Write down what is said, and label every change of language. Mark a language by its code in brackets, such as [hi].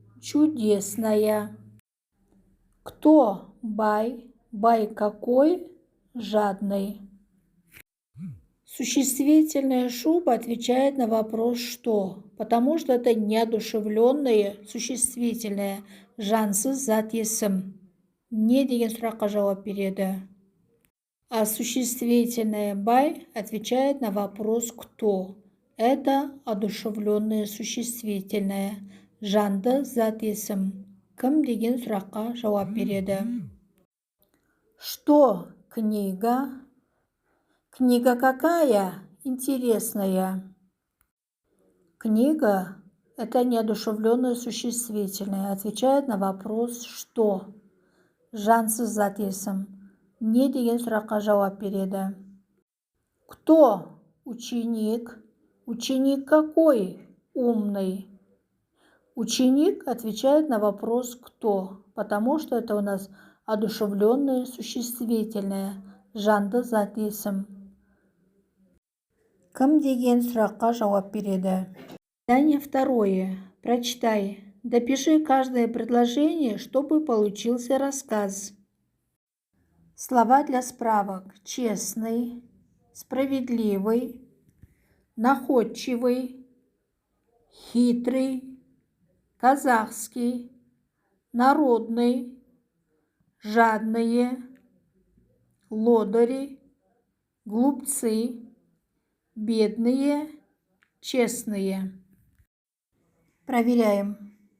[ru] Чудесная. Кто? Бай. Бай какой? Жадный. Существительное шуба отвечает на вопрос «что», потому что это неодушевленное существительное [kk] жансыз зат есім. Не деген сұраққа жауап береді. [ru] А существительное бай отвечает на вопрос «кто». Это одушевленное существительное [kk] жанды зат есім. Кім деген сұраққа жауап береді. [ru] Что? Книга. Книга какая? Интересная. Книга – это неодушевленное существительное. Отвечает на вопрос «что». [kk] Жансыз зат есім. Не деген сұраққа жауап береді. [ru] Кто? Ученик. Ученик какой? Умный. Ученик отвечает на вопрос «кто», потому что это у нас одушевленное существительное [kk] жанды зат есім. Кім деген сұраққа жауап береді. [ru] Задание второе. Прочитай. Допиши каждое предложение, чтобы получился рассказ. Слова для справок. Честный, справедливый, находчивый, хитрый, казахский, народный, жадные, лодыри, глупцы, бедные, честные. Проверяем.